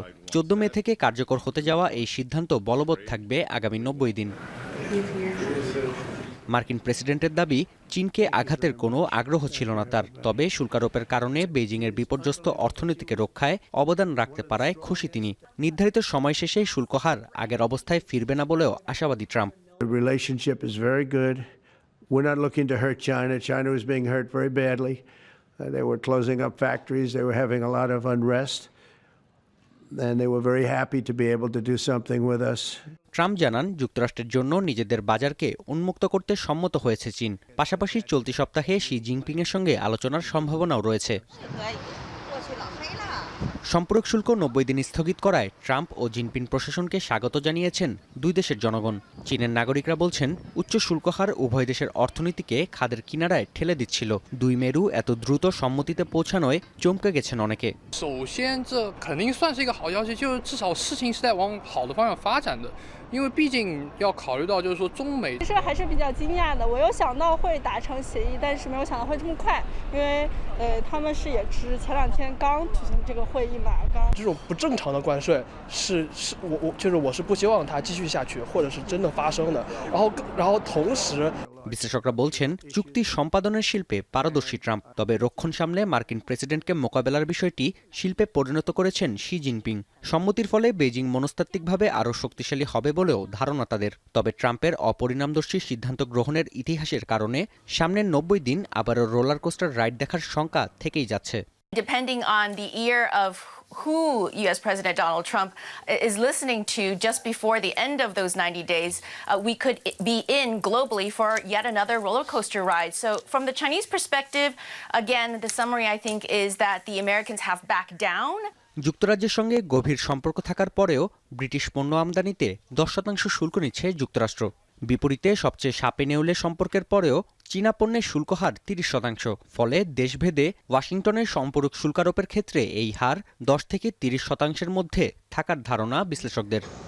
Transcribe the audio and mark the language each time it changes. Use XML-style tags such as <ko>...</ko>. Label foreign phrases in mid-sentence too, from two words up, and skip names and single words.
<bn>14 মে থেকে কার্যকর হতে যাওয়া এই সিদ্ধান্ত বলবৎ থাকবে আগামী 90 দিন। মার্কিন প্রেসিডেন্টের দাবি, চীনকে আঘাতের কোনো আগ্রহ ছিল না তার, তবে শুল্কারোপের কারণে বেইজিংয়ের বিপর্যস্ত অর্থনীতিকে রক্ষায় অবদান রাখতে পারায় খুশি তিনি। নির্ধারিত সময় শেষে শুল্ক হার আগের অবস্থায় ফিরবে না বলেও আশাবাদী ট্রাম্প।</bn> <en>The relationship is very good. We're not looking to hurt China. China was being hurt very badly. They were closing up factories. They were having a lot of unrest. And they were very happy to be able to do something with us.</en> <bn>ট্রাম্প জানান, যুক্তরাষ্ট্রের জন্য নিজেদের বাজারকে উন্মুক্ত করতে সম্মত হয়েছে চীন। পাশাপাশি চলতি সপ্তাহে শি জিনপিংয়ের সঙ্গে আলোচনার সম্ভাবনাও রয়েছে। সম্পর্ক শুল্ক 90 দিন স্থগিত করায় ট্রাম্প ও জিনপিং প্রশাসনকে স্বাগত জানিয়েছেন দুই দেশের জনগণ। চীনের নাগরিকরা বলছেন, উচ্চ শুল্ক হার উভয় দেশের অর্থনীতিকে খাদের কিনারায় ঠেলে দিচ্ছিল। দুই মেরু এত দ্রুত সম্মতিতে পৌঁছানোয় চমকে গেছেন অনেকে।</bn> <zh>因为毕竟要考虑到就是说中美，其实还是比较惊讶的。我有想到会达成协议，但是没有想到会这么快，因为他们是也是前2天刚举行这个会议嘛，这种不正常的关税我是不希望它继续下去，或者是真的发生的。然后同时。</zh> <bn>বিশ্লেষকরা বলছেন, চুক্তি সম্পাদনের শিল্পে পারদর্শী ট্রাম্প, তবে রক্ষণ সামলে মার্কিন প্রেসিডেন্টকে মোকাবেলার বিষয়টি শিল্পে পরিণত করেছেন শি জিনপিং। সম্মতির ফলে বেইজিং মনস্তাত্ত্বিকভাবে আরও শক্তিশালী হবে বলেও ধারণা তাদের। তবে ট্রাম্পের অপরিণামদর্শী সিদ্ধান্ত গ্রহণের ইতিহাসের কারণে সামনের 90 দিন আবারও রোলার কোস্টার রাইড দেখার শঙ্কা থেকেই যাচ্ছে।</bn> <en>Depending on the ear of who U.S. President Donald Trump is listening to just before the end of those 90 days, we could be in globally for yet another roller coaster ride. So from the Chinese perspective, again, the summary I think is that the Americans have backed down.</en> <bn>যুক্তরাজ্যের সঙ্গে গভীর সম্পর্ক থাকার পরেও ব্রিটিশ পণ্য আমদানিতে 10% শুল্ক নিচ্ছে যুক্তরাষ্ট্র। বিপরীতে সবচেয়ে সাপে নেউলে সম্পর্কের পরেও চীনা পণ্যের শুল্ক হার 30%। ফলে দেশভেদে ওয়াশিংটনের সম্পূরক শুল্কারোপের ক্ষেত্রে এই হার 10 থেকে 30% মধ্যে থাকার ধারণা বিশ্লেষকদের।</bn>